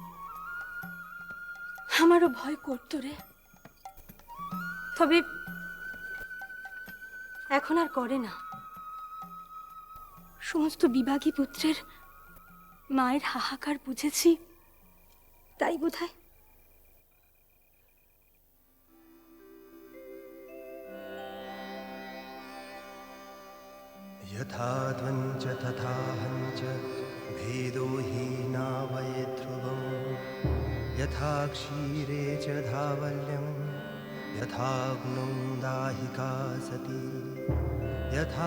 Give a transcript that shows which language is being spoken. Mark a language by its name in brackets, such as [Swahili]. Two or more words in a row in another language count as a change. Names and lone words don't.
[Bangla] আমারও ভয় করতো রে, তবে এখন আর করে না। সমস্ত বিভাগী পুত্রের মায়ের হাহাকার বুঝেছি, তাই বোধহয়। [Sanskrit] यथा त्वञ्च तथा हञ्च भेदो हि नावये ध्रुवम् यथा क्षीरे च धावल्यं यथाग्नौ दाहिका सती यथा